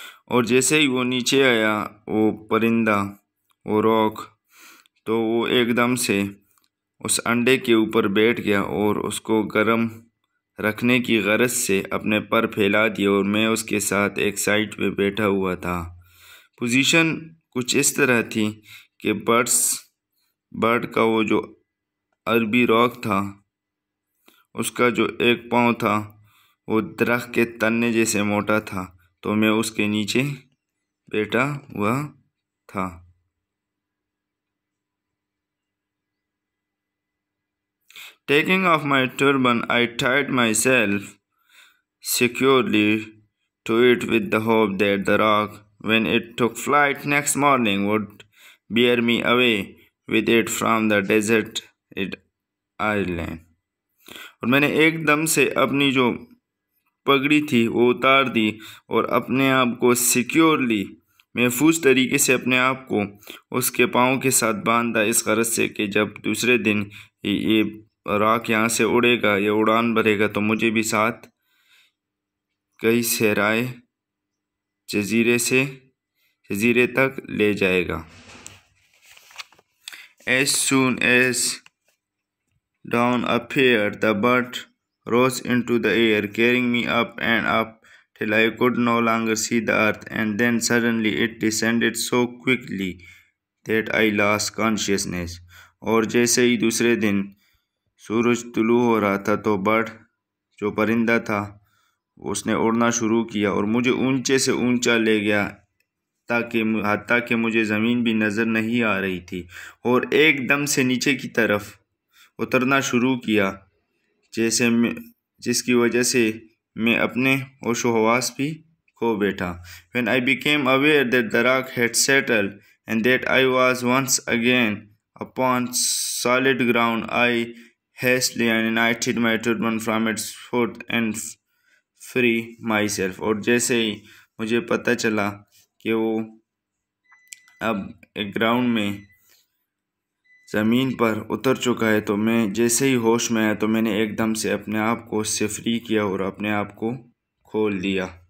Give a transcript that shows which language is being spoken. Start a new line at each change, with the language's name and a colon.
Hindi: और जैसे ही वो नीचे आया, वो परिंदा, वो रॉक, तो वो एकदम से उस अंडे के ऊपर बैठ गया और उसको गर्म रखने की गरज से अपने पर फैला दिए, और मैं उसके साथ एक साइड पे बैठा हुआ था. पोजीशन कुछ इस तरह थी कि बर्ड का वो जो अरबी रॉक था, उसका जो एक पाँव था वो दरख्त के तने जैसे मोटा था, तो मैं उसके नीचे बैठा हुआ था.
English: Taking off my turban, I tied myself securely to it with the hope that the rock, when it took flight next morning, would bear me away with it from the deserted island.
Hindi: और मैंने एकदम से अपनी जो पगड़ी थी वो उतार दी और अपने आप को सिक्योरली महफूज तरीके से अपने आप को उसके पाँव के साथ बांधा, इस गरज से कि जब दूसरे दिन ये राख यहाँ से उड़ेगा, ये उड़ान भरेगा तो मुझे भी साथ कई सहराए जजीरे तक ले जाएगा।
English: As soon as dawn appeared, the bird rose into the air, carrying me up and up till I could no longer see the earth, and then suddenly it descended so quickly that I lost consciousness.
Hindi: और जैसे ही दूसरे दिन सूरज तुलू हो रहा था तो bird जो परिंदा था उसने उड़ना शुरू किया और मुझे ऊंचे से ऊंचा ले गया ताकि मुझे ज़मीन भी नज़र नहीं आ रही थी, और एकदम से नीचे की तरफ उतरना शुरू किया जिसकी वजह से मैं अपने होशो हवास भी खो बैठा।
English: When I became aware that the rock had settled and that I was once again upon solid ground, I hastily united my turban from its foot and free myself.
Hindi: और जैसे ही मुझे पता चला कि वो अब एक ग्राउंड में ज़मीन पर उतर चुका है, तो मैं जैसे ही होश में आया तो मैंने एकदम से अपने आप को उससे फ्री किया और अपने आप को खोल दिया।